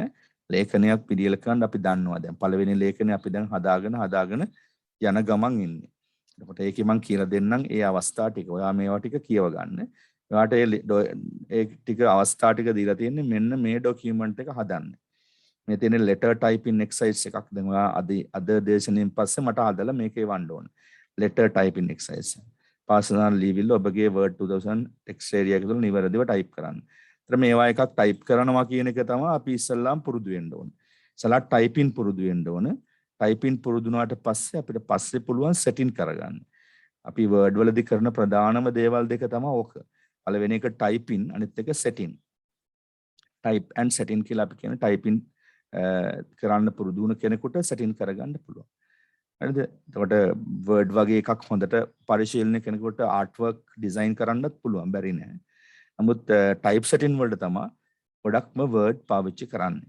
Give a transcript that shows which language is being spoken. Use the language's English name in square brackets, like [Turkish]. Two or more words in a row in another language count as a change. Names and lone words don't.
[Sinhala] ලේඛනයක් පිළියෙල කරන්න අපි දන්නවා දැන් පළවෙනි ලේඛනය අපි දැන් හදාගෙන යන ගමන් ඉන්නේ. එතකොට ඒකේ මම කියලා දෙන්නම් ඒ අවස්ථා ටික. ඔයා මේවා ටික කියව ගන්න. ඔයාට ඒ ටික අවස්ථා ටික දීලා තියෙන්නේ මෙන්න මේ ડોකියුමන්ට් එක හදන්න. මේ තියෙන [English] letter typing exercise [Sinhala] එකක්. දැන් ඔයා අද දේශනෙන් පස්සේ මට හදලා මේකේ වන්න ඕන. [English] letter typing exercise. personal level [Sinhala] ඔබගේ word 2000 [English] text area [Sinhala] එක තුළ නිවැරදිව type කරන්න. ඒතර මේවා එකක් type කරනවා කියන එක තමයි අපි ඉස්සල්ලාම පුරුදු වෙන්න ඕන. ඉස්සලා typing පුරුදු වෙන්න ඕන. typing පුරුදු වුණාට පස්සේ අපිට පස්සේ පුළුවන් setting කරගන්න. අපි word වලදී කරන ප්‍රධානම දේවල් දෙක තමයි ඕක. පළවෙනි එක typing අනිත් එක setting. [English] type and setting [Sinhala] කියලා අපි කියන typing කරන්න පුරුදු වුණ කෙනෙකුට setting කරගන්න පුළුවන්. හරිද? එතකොට word වගේ එකක් හොඳට පරිශීලනය කෙනෙකුට [English] artwork design [Sinhala] කරන්නත් පුළුවන් බැරි නෑ. නමුත් [English] type setting [Sinhala] වලට තමයි ගොඩක්ම word පාවිච්චි කරන්නේ.